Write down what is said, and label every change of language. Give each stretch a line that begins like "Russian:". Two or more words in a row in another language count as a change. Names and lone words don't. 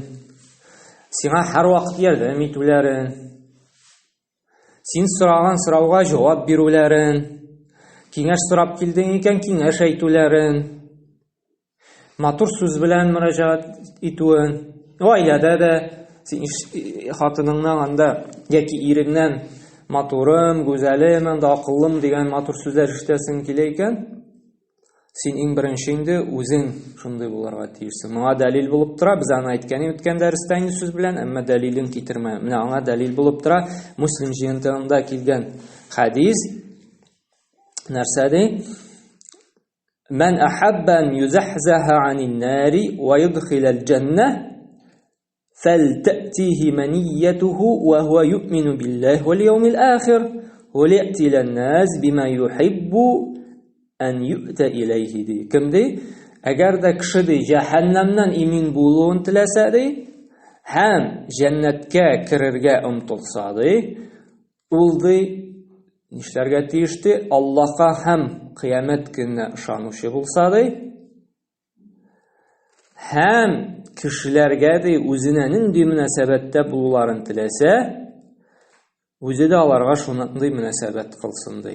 Tatar: сиңа һәр вакыт ярдәм итүләрен, син сораган сорауга җавап бирүләрен, киңәш сорап килдең икән, киңәш әйтүләрен, матур сүз белән мөрәҗәгать итүен, гаиләдә дә хатыныңнан анда яки иреңнән матурым, гүзәлем, анда акыллым дигән матур сүзләр ишетәсең килә икән, син иң беренче инде үзең шундый булырга тиешсең. Моңа дәлил булып тора, без аны әйткән үткән дәрестә инде сүз белән, әмма дәлилен китермә. Менә аңа дәлил булып тора Муслим җыентыгында килгән хадис. Нәрсә ди?
Arabic: من أحب أن يزحزح عن النار ويدخل الجنة فلتأتيه منيته وهو يؤمن بالله واليوم الآخر وليأتي للناس بما يحب أن يؤتى إليه دي.
Tatar: Кем ди? Әгәр дә кеше ди җәһәннәмнән имин булуын теләсә ди, һәм җәннәткә керергә омтылса ди, ул ди нишләргә тиеш ди? Аллаһка һәм кыямәт көненә ышанучы булса ди, һәм кешеләргә ди үзенә нинди мөнәсәбәттә булуларын теләсә, үзе дә аларга шундый мөнәсәбәт кылсын ди.